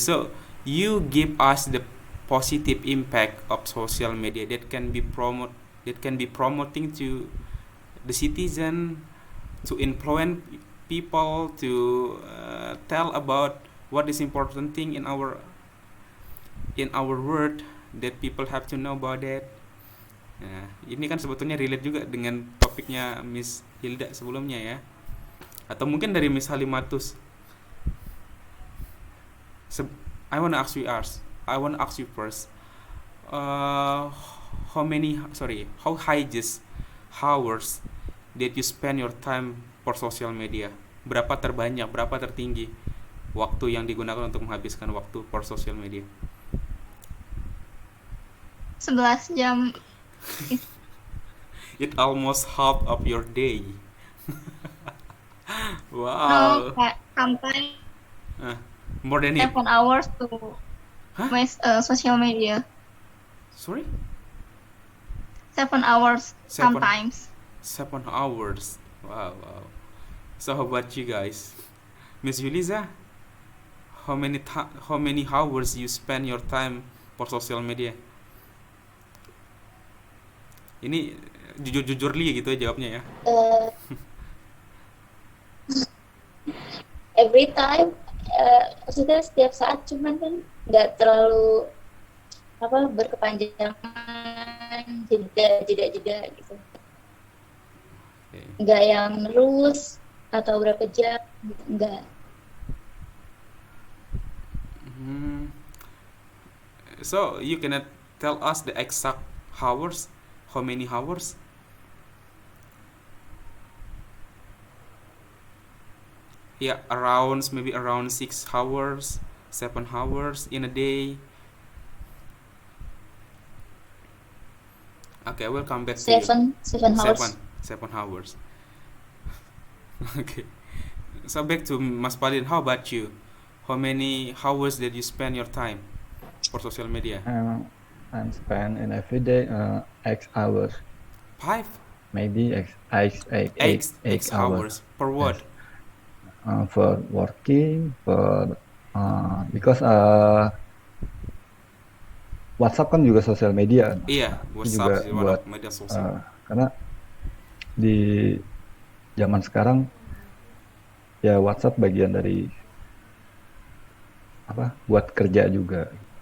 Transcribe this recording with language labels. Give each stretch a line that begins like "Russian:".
English: So you give us the positive impact of social media that can be promoting to the citizen, to influence people, to tell about what is important thing in our world that people have to know about that.
Indonesian: Nah, ini kan sebetulnya relate juga dengan topiknya Miss Hilda sebelumnya ya, atau mungkin dari Miss Halimatus.
English: I want to ask you first. Uh, how high just hours did you spend your time for social media?
Indonesian: Berapa terbanyak, berapa tertinggi waktu yang digunakan untuk menghabiskan waktu
English: for social media?
Indonesian: 11 jam.
English: It almost half of your day. No, Wow. sometimes More than it. 7 hours to Huh? my social media. Sorry? 7 hours Seven. sometimes. 7 hours. Wow. So how about you guys? Miss Yuliza, how many hours you spend your time for social media?
Indonesian: Ini jujur gitu jawabnya ya.
English: Every time,
Indonesian: maksudnya setiap saat, cuman kan nggak terlalu berkepanjangan, jeda gitu.
English: Okay.
Indonesian: Nggak yang terus atau berapa jam, nggak.
English: So you cannot tell us the exact hours? How many hours? Yeah, maybe around 6 hours, 7 hours in a day. Okay, I will come back to you. 7 hours. 7 hours. Okay. So back to Mas Palin, how about you? How many hours did you spend your time for social media? I'm spend in every day X hours, 5? maybe eight hours. For what? Yes. For working, for because WhatsApp
Indonesian: kan juga sosial media. Iya,
English: WhatsApp is one of
Indonesian: media sosial. Karena di zaman sekarang ya WhatsApp bagian dari buat kerja juga.